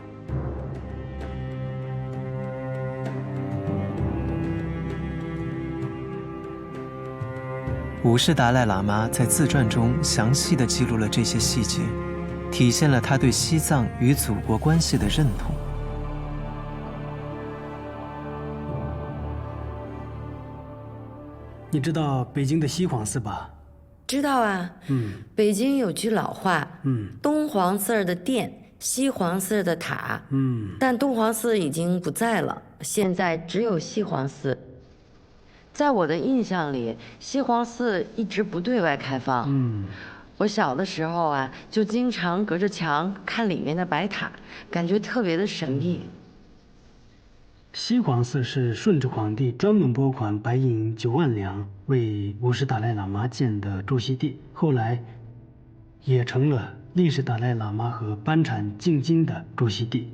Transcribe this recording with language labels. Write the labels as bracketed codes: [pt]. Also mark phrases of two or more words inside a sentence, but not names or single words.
[zh] 五世達賴喇嘛在自傳中詳細地記錄了這些細節，體現了他對西藏與祖國關係的認同。你知道北京的西黃寺吧？知道啊。北京有句老話，东黄寺的殿，西黄寺的塔。但东黄寺已經不在了，現在只有西黃寺。在我的印象裡，西黄寺一直不对外開放。我小的時候啊，就經常隔着牆看裡面的白塔，感覺特別的神秘。西黃寺是順治皇帝專門撥款白銀9萬兩為五世達賴喇嘛建的駐錫地，後來也成了歷世達賴喇嘛和班禪進京的駐錫地。